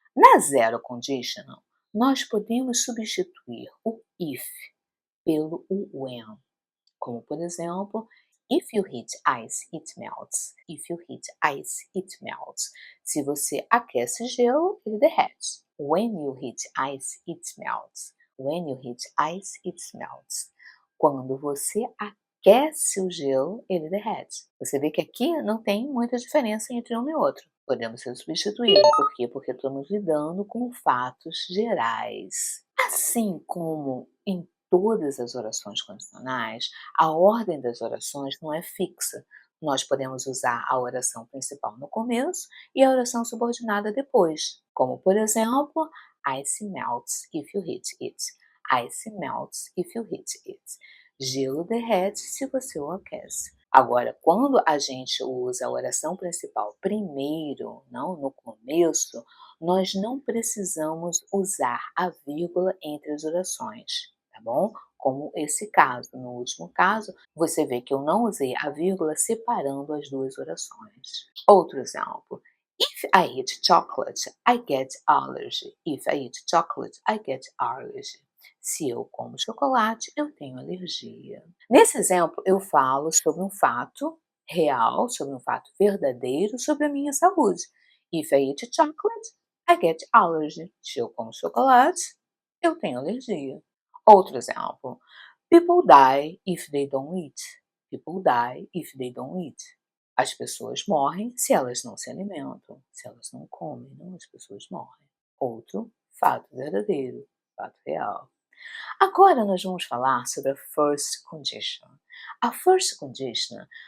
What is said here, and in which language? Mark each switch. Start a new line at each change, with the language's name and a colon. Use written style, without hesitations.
Portuguese: Na zero conditional, nós podemos substituir o if pelo when. Como, por exemplo,
English: if you heat ice, it melts. If you heat ice, it melts.
Portuguese: Se você aquece gelo, ele derrete.
English: When you heat ice, it melts. When you heat ice, it melts. Quando você aquece o gelo, ele derrete.
Portuguese: Você vê que aqui não tem muita diferença entre um e outro. Podemos ser substituídos. Por quê? Porque estamos lidando com fatos gerais. Assim como em todas as orações condicionais, a ordem das orações não é fixa. Nós podemos usar a oração principal no começo e a oração subordinada depois. Como, por exemplo,
English: ice melts if you heat it. Ice melts if you heat it.
Portuguese: Gelo derrete se você o aquece. Agora, quando a gente usa a oração principal primeiro, não no começo, nós não precisamos usar a vírgula entre as orações, tá bom? Como esse caso. No último caso, você vê que eu não usei a vírgula separando as duas orações. Outro exemplo.
English: If I eat chocolate, I get allergy. If I eat chocolate, I get allergy.
Portuguese: Se eu como chocolate, eu tenho alergia. Nesse exemplo, eu falo sobre um fato real, sobre um fato verdadeiro, sobre a minha saúde.
English: If I eat chocolate, I get allergy.
Portuguese: Se eu como chocolate, eu tenho alergia. Outro exemplo.
English: People die if they don't eat. People die if they don't eat.
Portuguese: As pessoas morrem se elas não se alimentam. Se elas não comem, não, as pessoas morrem. Outro fato verdadeiro, fato real. Agora nós vamos falar sobre a first condition. A first condition